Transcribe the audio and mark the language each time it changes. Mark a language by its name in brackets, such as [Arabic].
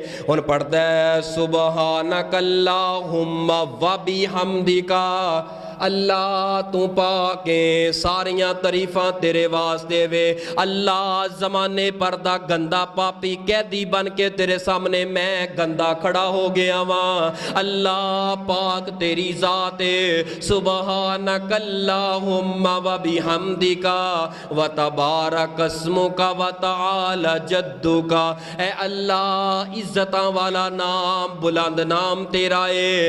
[Punjabi] ان پڑھتا ہے [Arabic] سبحانک اللہم و بحمدک. [Punjabi] اللہ تو پاکے ساریاں تعریفاں تیرے واسطے وے. اللہ زمانے پر دا گندا پاپی قیدی بن کے تیرے سامنے میں گندا کھڑا ہو گیا واں. اللہ پاک تیری ذات ہے. [Arabic] سبحانک اللہم و بحمدک و تبارک اسمک و تعالی جدک. [Punjabi] اے اللہ عزتاں والا نام بلند نام تیرا ہے.